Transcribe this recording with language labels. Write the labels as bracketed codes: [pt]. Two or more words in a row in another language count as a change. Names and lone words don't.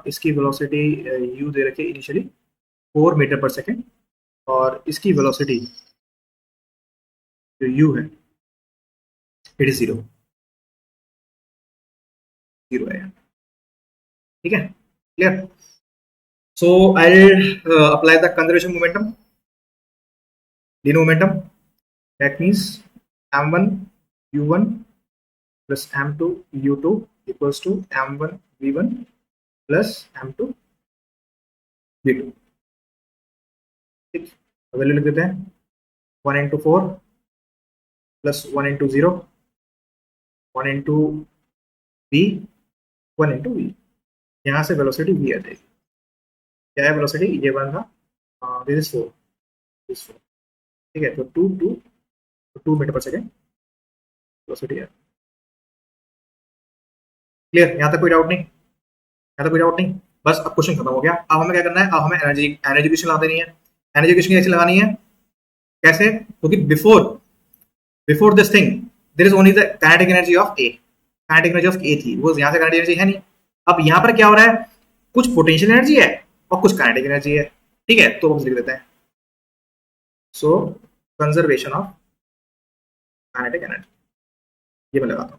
[hi] इसकी वेलोसिटी u दे रखी है इनिशियली 4 [en] meter per second, [hi] और इसकी वेलोसिटी जो u है [en] it is [hi] 0 है, ठीक है। [en] clear? so I apply the conservation momentum, linear momentum, that means m1 u1 plus m2 u2 equals to m1 v1 plus m2 v2, [hi] ठीक। वैल्यू लिख देते हैं [en] 1 into 4 plus 1 into 0, 1 into v, 1 into v। [hi] यहाँ से वेलोसिटी v आ जाएगी। क्या है वेलोसिटी? ये वन था, [en] this is [hi] 4, दिस 4, ठीक है। तो 2 [en] meter per second [hi] वेलोसिटी है। क्लियर? यहाँ तक कोई डाउट नहीं? यहाँ तक कोई डाउट नहीं? बस अब क्वेश्चन खत्म हो गया। अब हमें क्या करना है? अब हमें [en] energy equation [hi] लगा देनी है। [en] energy equation [hi] कैसे लगानी है? कैसे? क्योंकि [en] before this thing there is only the kinetic energy of A. kinetic energy of A [hi] थी, वो यहाँ से [en] kinetic energy [hi] है नहीं। अब यहाँ पर क्या हो रहा है? कुछ [en] potential energy [hi] है और कुछ [en] kinetic energy [hi] है, ठीक है। तो हम लिख देते हैं [en] so conservation of kinetic energy, [hi] ये मैं लगाता हूँ।